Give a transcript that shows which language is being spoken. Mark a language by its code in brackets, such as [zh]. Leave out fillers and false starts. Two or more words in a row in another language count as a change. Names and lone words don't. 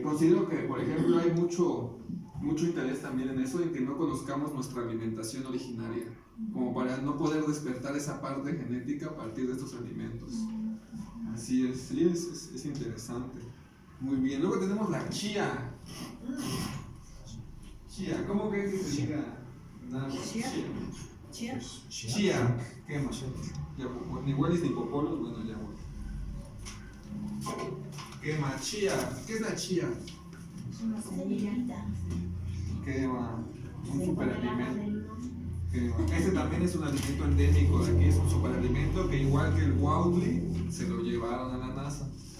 [es] Considero que, por ejemplo, hay mucho interés también en eso, en que no conozcamos nuestra alimentación originaria, como para no poder despertar esa parte genética a partir de estos alimentos. Así es, sí, es interesante. Muy bien, luego tenemos la chía. Chía, ¿cómo crees que se diga? Chía. Chía, ¿qué más? [nah] Ni huelis ni popolos, [es] bueno, ya voy. ¿Qué más? Chía, ¿qué es la chía? Es una semillita. ¿Qué más? Un superalimento. Este también es un alimento endémico de aquí, es un superalimento que igual que el Wautli se lo llevaron a la NASA.